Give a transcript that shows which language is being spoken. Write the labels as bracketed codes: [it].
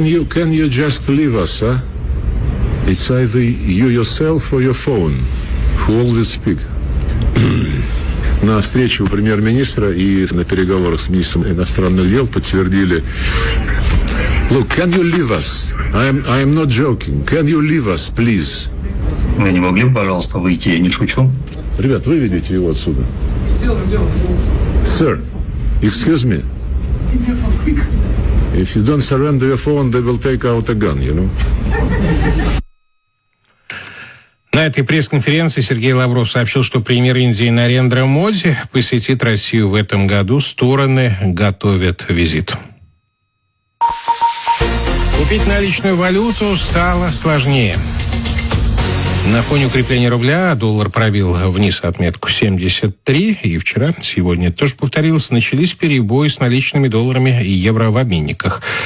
[en] Can you just leave us, huh? It's either you yourself or your phone who always speak. [ru] На встречу у премьер-министра и на переговорах с министром иностранных дел подтвердили. [en] Look, can you leave us? I am not joking. Can you leave us, please? [ru] Вы не могли бы, пожалуйста, выйти? Я не шучу. Ребят, выведите его отсюда. [en] Sir, excuse me. If you don't surrender your phone, they will take out a gun, you know? [ru] На этой пресс-конференции Сергей Лавров сообщил, что премьер Индии Нарендра Моди посетит Россию в этом году. Стороны готовят визит. Купить наличную валюту стало сложнее. На фоне укрепления рубля доллар пробил вниз отметку 73, и вчера, сегодня тоже повторилось, начались перебои с наличными долларами и евро в обменниках.